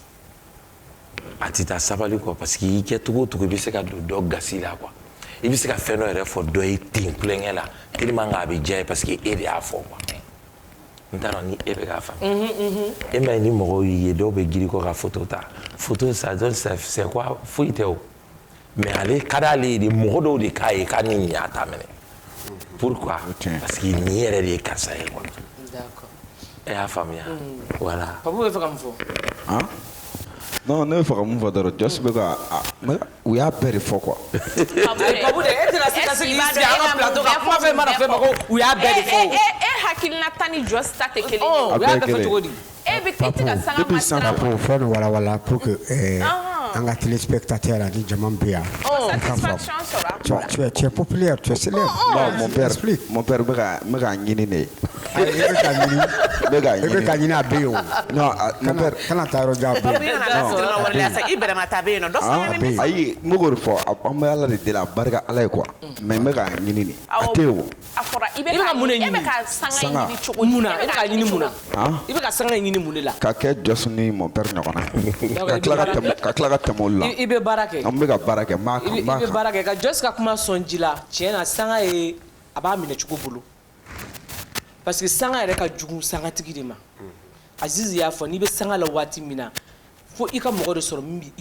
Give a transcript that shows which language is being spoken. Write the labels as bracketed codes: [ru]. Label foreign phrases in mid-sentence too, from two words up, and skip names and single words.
[bm] a tɛ taa sabali kɔ [fr] parce que [bm] i kɛ cogo o cogo i bɛ se ka don dɔ gasi la quoi i bɛ se ka fɛn dɔ yɛrɛ fɔ dɔ ye ten kulonkɛ la [fr] tellement que [bm] a bɛ diya ye [fr] parce que [bm] e de y'a fɔ quoi n t'a dɔn ni e bɛ k'a faamu e m'a ye ni mɔgɔw y'i ye dɔw bɛ girin kɔ ka photo ta [fr] photo ça donne c'est quoi [bm] foyi tɛ o mais ale ka d'ale ye de mɔgɔ dɔw de k'a ye k'a ni nin y'a ta minɛ [fr] pourquoi parce que [bm] nin yɛrɛ de ye karisa ye quoi e y'a faamuya voilà Papu bɛ fɛ ka mun fɔ non ne bɛ fɛ ka mun fɔ dɔrɔn Jos bɛ ka u y'a bɛɛ de fɔ quoi Papu de e tɛna se ka sigi an ka plateau ka kuma fɛn mana fɛn ma ko u y'a bɛɛ de fɔ e hakilina ta ni Jos ta tɛ kelen ye u y'a bɛɛ fɔ cogo di e bɛ e tɛ ka sanga ma siran Papu fɛn dɔ walawala [fr] pour que [bm] an ka téléspectateur ani jama bɛ yan satisfaction sɔrɔ [fr] tu es populaire tu es célèbre mon père [bm] bɛ ka ɲini de e bɛ ka ɲini a bɛ yen o non [fr] mon père [bm] kana taa yɔrɔ jan a bɛ yen i bɛrɛma ta bɛ yen nɔ dɔ fana bɛ ayi n bɛ k'o de fɔ an bɛ ala de deli a barika ala ye quoi mais n bɛ ka ɲini de a tɛ yen o a fɔra i bɛ ka mun de ɲini e bɛ ka sanga ɲini cogo mun na e bɛ ka ɲini mun na i bɛ ka sanga ɲini mun de la ka kɛ Jos ni [fr] mon père [bm] ɲɔgɔnna ka tila ka tɛmɛ olu la i bɛ baara kɛ an bɛ ka baara kɛ i bɛ baara kɛ ka Jos ka kuma sɔn ji la tiɲɛ na sanga ye a b'a minɛ cogo bolo [fr] parce que [bm] sanga yɛrɛ ka jugu sangatigi de ma Aziz y'a fɔ n'i bɛ sanga la waati min na fo i ka mɔgɔ de sɔrɔ min b'i